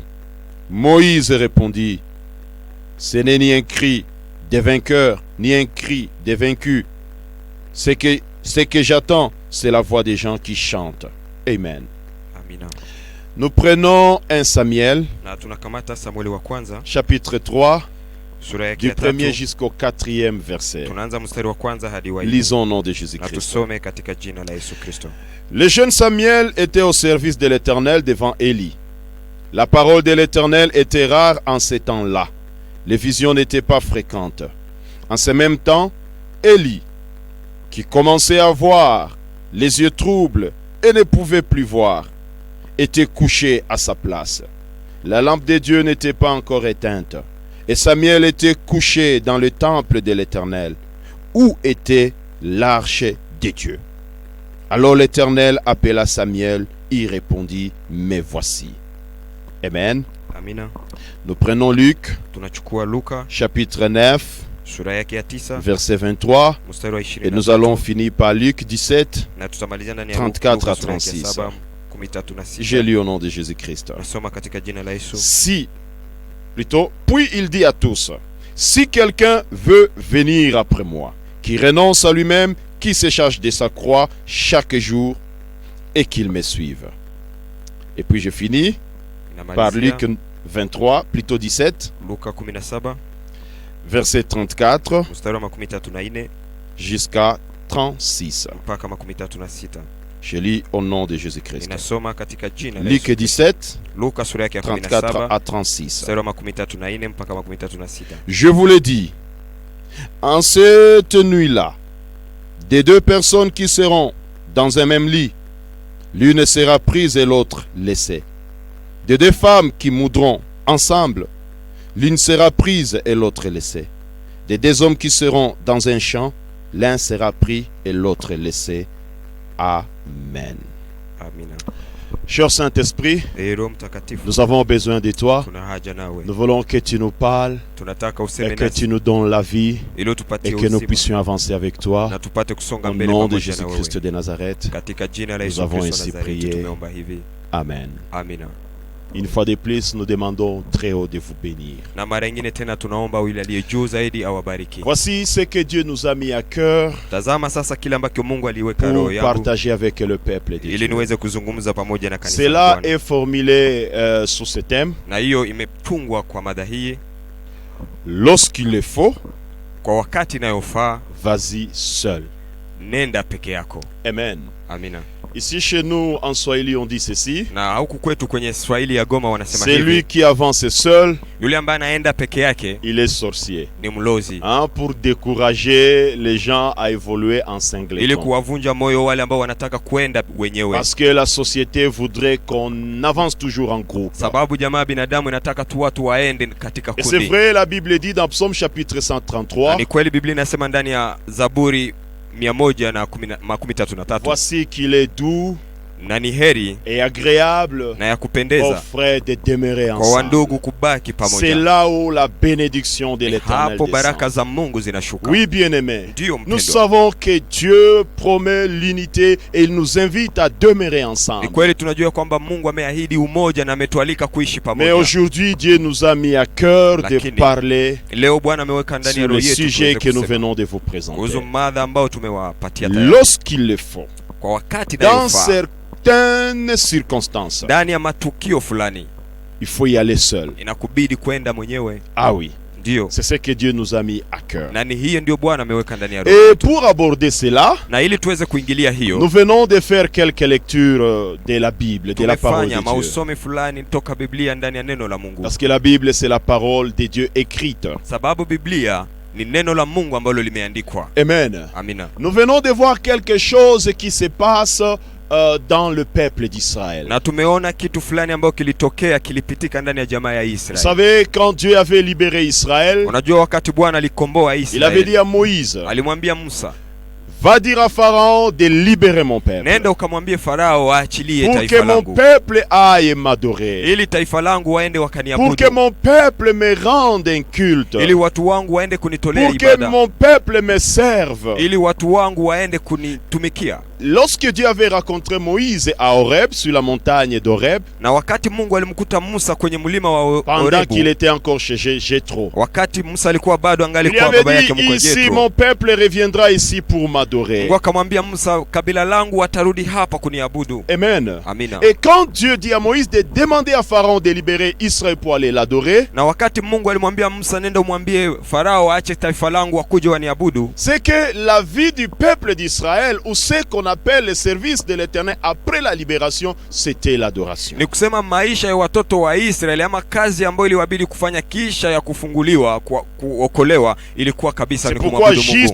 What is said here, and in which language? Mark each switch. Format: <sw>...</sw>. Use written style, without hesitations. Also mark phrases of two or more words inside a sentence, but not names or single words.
<fr>Moïse répondit, ce n'est ni un cri des vainqueurs, ni un cri des vaincus. Ce que j'attends, c'est la voix des gens qui chantent. Amen.</fr> <sw>Amina.</sw> <fr>Nous prenons 1 Samuel,</fr> <sw>Na tunakamata Samueli wa kwanza,</sw> <fr>chapitre 3,</fr> <sw>sura yake</sw> <fr>du</fr> <sw>ya</sw> <fr>1er 3. jusqu'au 4e verset.</fr> <sw>Tunaanza mstari wa kwanza hadi wa 4.</sw> <fr>Lisons au nom de</fr> <sw>Na</sw> <fr>Jésus-Christ.</fr> <sw>tusome katika jina la Yesu Kristo.</sw> <fr>Le jeune Samuel était au service de l'Éternel devant Élie. La parole de l'Éternel était rare en ces temps-là. Les visions n'étaient pas fréquentes. En ce même temps, Élie, qui commençait à voir les yeux troubles et ne pouvait plus voir, était couché à sa place. La lampe de Dieu n'était pas encore éteinte, et Samuel était couché dans le temple de l'Éternel, où était l'arche de Dieu. Alors l'Éternel appela Samuel, il répondit, me voici. Amen.</fr> <sw>Amina.</sw> <fr>Nous prenons Luc,</fr> <sw>Tunachukua Luka</sw> <fr>chapitre 9,</fr> <sw>sura yake ya 9</sw> <fr>verset 23,</fr> <sw>mstari wa</sw> <fr>et nous allons finir par Luc 17,</fr> <sw>na tutamalizia ndani ya 34 Luka</sw> <fr>à</fr> <sw>sura yake ya 36. 7, 13</sw> <fr>J'ai lu au nom de Jésus-Christ.</fr> <sw>Nasoma katika jina la Yesu.</sw> <fr>Puis il dit à tous, si quelqu'un veut venir après moi, qui renonce à lui-même, qui se charge de sa croix chaque jour, et qu'il me suive. Et puis je finis par Luc 23, plutôt 17,</fr> <sw>Luka 17</sw> <fr>verset 34</fr> <sw>mstari wa 34</sw> <fr>jusqu'à 36.</fr> <sw>mpaka 36.</sw> <fr>Je lis au nom de Jésus-Christ.</fr> <sw>Inasoma katika jina la</sw> <fr>Luc</fr> <sw>Yesu. 17, Luka sura yake ya 34 17</sw> <fr>à 36.</fr> <sw>mstari wa 34 mpaka 36.</sw> <fr>Je vous le dis, en cette nuit-là, des deux personnes qui seront dans un même lit, l'une sera prise et l'autre laissée. Des deux femmes qui moudront ensemble, l'une sera prise et l'autre laissée. Des deux hommes qui seront dans un champ, l'un sera pris et l'autre laissé. Amen.</fr> <sw>Amina.</sw> <fr>Cher Saint-Esprit,</fr> <sw>Roho Mtakatifu,</sw> <fr>nous avons besoin de toi.</fr> <sw>tuna haja nawe.</sw> <fr>Nous voulons que tu nous parles</fr> <sw>Tunataka</sw> <fr>et</fr> <sw>useme</sw> <fr>que</fr> <sw>nasi</sw> <fr>tu nous donnes la vie</fr> <sw>ili tupatie</sw> <fr>et que nous</fr> <sw>uzima</sw> <fr>puissions avancer avec toi.</fr> <sw>na tupate kusonga</sw> <fr>Au</fr> <sw>mbele</sw> <fr>nom de</fr> <sw>pamoja na</sw> <fr>Jésus-Christ</fr> <sw>wewe.</sw> <fr>de Nazareth.</fr> <sw>Katika jina la</sw> <fr>Nous</fr> <sw>Yesu</sw> <fr>avons</fr> <sw>Kristo</sw> <fr>ainsi</fr> <sw>wa Nazareti</sw> <fr>prié.</fr> <sw>tumeomba hivi.</sw> <fr>Amen.</fr> <sw>Amina.</sw> <fr>Une fois de plus, nous demandons très haut de vous bénir.</fr> <sw>Na mara nyingine tena tunaomba yule aliye juu zaidi awabariki.</sw> <fr>Voici ce que Dieu nous a mis à cœur</fr> <sw>Tazama sasa kile ambacho Mungu aliweka</sw> <fr>pour</fr> <sw>roho yangu</sw> <fr>partager avec le peuple de</fr> <sw>ili</sw> <fr>Dieu.</fr> <sw>niweze kuzungumza pamoja na kanisa la</sw> <fr>Cela</fr> <sw>Bwana.</sw> <fr>est formulé sous ce thème.</fr> <sw>Na hiyo imetungwa kwa mada hii,</sw> <fr>Lorsqu'il le faut,</fr> <sw>kwa wakati inayofaa</sw> <fr>vas-y seul.</fr> <sw>nenda peke yako.</sw> <fr>Amen.</fr> <sw>Amina.</sw> <fr>Ici chez nous, en Swahili, on dit ceci.</fr> <sw>Na huku kwetu kwenye Swahili ya Goma wanasema</sw> <fr>Celui</fr> <sw>hivi,</sw> <fr>qui avance seul,</fr> <sw>yule ambaye anaenda peke yake</sw> <fr>il est sorcier.</fr> <sw>ni mlozi.</sw> <fr>Pour décourager les gens à évoluer en</fr> <sw>Ili</sw> <fr>singleton.</fr> <sw>kuwavunja moyo wale ambao wanataka kwenda wenyewe.</sw> <fr>Parce que la société voudrait qu'on avance toujours en groupe.</fr> <sw>Sababu jamaa binadamu inataka tu watu waende katika</sw> <fr>Et c'est</fr> <sw>kundi.</sw> <fr>vrai, la Bible dit dans Psaume chapitre</fr> <sw>Na 133, ni kweli Biblia inasema ndani ya Zaburi 113.</sw> <fr>voici qu'il est doux</fr> <sw>na ni heri</sw> <fr>et agréable</fr> <sw>na ya</sw> <fr>aux</fr> <sw>kupendeza</sw> <fr>frères de demeurer</fr> <sw>kwa</sw> <fr>ensemble.</fr> <sw>wandugu kubaki</sw> <fr>C'est</fr> <sw>pamoja.</sw> <fr>là où la bénédiction de l'Éternel</fr> <sw>Hapo baraka</sw> <fr>descend.</fr> <sw>za Mungu zinashuka.</sw> <fr>Oui, bien-aimés,</fr> <sw>Ndiyo</sw> <fr>nous</fr> <sw>mpendwa.</sw> <fr>savons que Dieu promet l'unité et il nous invite à demeurer</fr> <sw>Ni</sw> <fr>ensemble.</fr> <sw>kweli tunajua kwamba Mungu ameahidi umoja na ametualika kuishi</sw> <fr>Mais</fr> <sw>pamoja.</sw> <fr>aujourd'hui, Dieu nous a mis à cœur de</fr> <sw>Lakini,</sw> <fr>parler</fr> <sw>leo Bwana ameweka ndani ya</sw> <fr>sur</fr> <sw>roho</sw> <fr>le</fr> <sw>yetu</sw> <fr>sujet</fr> <sw>tuweze</sw> <fr>que nous</fr> <sw>kusema</sw> <fr>venons de vous</fr> <sw>kuhusu</sw> <fr>présenter.</fr> <sw>mada ambao tumewapatia tayari.</sw> <fr>Lorsqu'il le faut,</fr> <sw>Kwa wakati</sw> <fr>dans</fr> <sw>inayofaa,</sw> <fr>certaines circonstances,</fr> <sw>ndani ya matukio fulani</sw> <fr>il faut y aller seul.</fr> <sw>inakubidi kwenda mwenyewe.</sw> <fr>Ah oui,</fr> <sw>Ndio,</sw> <fr>c'est ce que Dieu nous a mis à cœur.</fr> <sw>na ni hiyo ndio Bwana ameweka ndani ya roho</sw> <fr>Et</fr> <sw>yetu.</sw> <fr>pour aborder cela,</fr> <sw>Na ili tuweze kuingilia</sw> <fr>nous</fr> <sw>hiyo,</sw> <fr>venons de faire quelques lectures de la Bible, de la parole de</fr> <sw>tumefanya</sw> <fr>Dieu.</fr> <sw>mausomi fulani toka Biblia ndani ya neno la Mungu,</sw> <fr>Parce que la Bible, c'est la parole de Dieu écrite.</fr> <sw>sababu Biblia ni neno la Mungu ambalo limeandikwa.</sw> <fr>Amen.</fr> <sw>Amina.</sw> <fr>Nous venons de voir quelque chose qui se passe dans le peuple d'Israël.</fr> <sw>Na tumeona kitu fulani ambacho kilitokea, kilipitika ndani ya jamaa ya</sw> <fr>Vous</fr> <sw>Israeli.</sw> <fr>savez, quand Dieu avait libéré Israël,</fr> <sw>Unajua wakati Bwana alikomboa</sw> <fr>il avait</fr> <sw>Israeli,</sw> <fr>dit à Moïse,</fr> <sw>alimwambia Musa,</sw> <fr>va dire à Pharaon de libérer mon peuple,</fr> <sw>nenda ukamwambie Farao aachilie</sw> <fr>pour que</fr> <sw>taifa</sw> <fr>mon</fr> <sw>langu,</sw> <fr>peuple aille m'adorer,</fr> <sw>ili taifa langu waende</sw> <fr>pour que</fr> <sw>wakaniabudu,</sw> <fr>mon peuple me rende un culte,</fr> <sw>ili watu wangu waende kunitolea</sw> <fr>pour que</fr> <sw>ibada,</sw> <fr>mon peuple me serve.</fr> <sw>ili watu wangu waende kunitumikia.</sw> <fr>Lorsque Dieu avait rencontré Moïse à Horeb, sur la montagne d'Horeb,</fr> <sw>Na wakati Mungu alimkuta Musa kwenye mlima wa</sw> <fr>pendant qu'il</fr> <sw>Horebu,</sw> <fr>était encore chez Jéthro,</fr> <sw>wakati Musa alikuwa bado angali</sw> <fr>il</fr> <sw>kwa</sw> <fr>avait</fr> <sw>baba yake</sw> <fr>dit,</fr> <sw>mkwe</sw> <fr>ici</fr> <sw>Jethro,</sw> <fr>mon peuple reviendra ici pour m'adorer.</fr> <sw>Mungu akamwambia Musa, kabila langu watarudi hapa kuniabudu.</sw> <fr>Amen.</fr> <sw>Amina.</sw> <fr>Et quand Dieu dit à Moïse de demander à Pharaon de libérer Israël pour aller l'adorer,</fr> <sw>Na wakati Mungu alimwambia Musa, nenda umwambie Farao aache taifa langu wakuje waniabudu,</sw> <fr>c'est que la vie du peuple d'Israël, ou ce qu'on appelle le service de l'Éternel après la libération, c'était l'adoration.</fr> <sw>ni kusema maisha ya watoto wa Israeli ama kazi ambayo iliwabidi kufanya kisha ya kufunguliwa kuokolewa ilikuwa kabisa</sw> <fr>C'est</fr> <sw>ni</sw> <fr>pourquoi</fr> <sw>kumwabudu</sw> <fr>juste</fr>